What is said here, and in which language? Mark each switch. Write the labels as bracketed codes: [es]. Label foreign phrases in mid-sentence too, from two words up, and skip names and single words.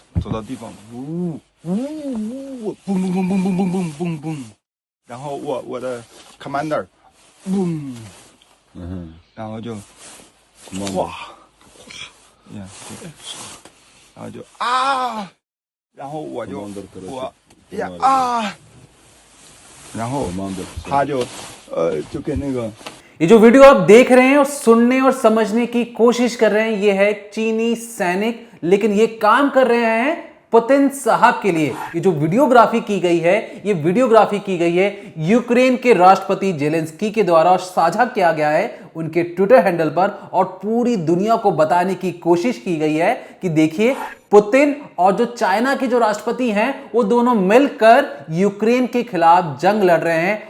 [zh] 走到地方，呜呜，嘣嘣嘣嘣嘣嘣嘣嘣嘣，然后我的 commander，嘣，然后就哗，然后就啊，然后我然后他就跟那个。 [hi] ये जो वीडियो आप देख रहे हैं और सुनने और समझने की कोशिश कर रहे हैं, ये है चीनी सैनिक, लेकिन ये काम कर रहे हैं पुतिन साहब के लिए। ये जो वीडियोग्राफी की गई है, ये वीडियोग्राफी की गई है यूक्रेन के राष्ट्रपति जेलेंस्की के द्वारा और साझा किया गया है उनके [en] twitter handle [hi] पर, और पूरी दुनिया को बताने की कोशिश की गई है कि देखिए पुतिन और जो चाइना के जो राष्ट्रपति हैं वो दोनों मिलकर यूक्रेन के खिलाफ जंग लड़ रहे हैं।